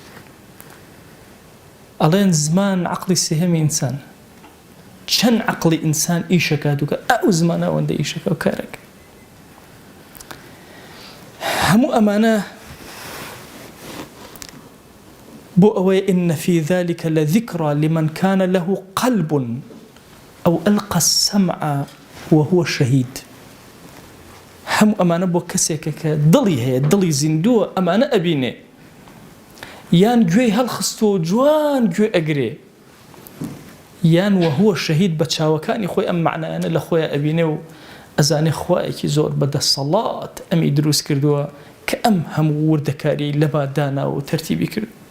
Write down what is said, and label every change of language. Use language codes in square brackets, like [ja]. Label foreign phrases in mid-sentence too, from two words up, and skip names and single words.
[ckb] ئەڵێن زمان عەقڵی سێهەمی ئینسان چەند عەقڵی ئینسان ئیشەکات و کە ئەو زمانە ئەوەندە ئیشەکە و کارەکە هەموو ئەمانە بۆ ئەوەی [ar] إن في ذلك لذكرى لمن كان له قلب أو ألقى السمع وهو شهيد [ckb] هەموو ئەمانە بۆ کەسێکە کە دڵی هەیە دڵی زیندووە ئەمانە ئەبینێ یان گوێی هەڵخستۆ جوان گوێ ئەگرێ یان [ar] وهو شەهید [ckb] بە چاوەکانی خۆی ئەم معنایانە لە خۆیان ئەبینێ و ئەزانێ خوایەکی زۆر بەدەسەڵات ئەمی دروست کردووە کە ئەم هەموو وردەکاری لەما داناوە و تەرتیبی کرد.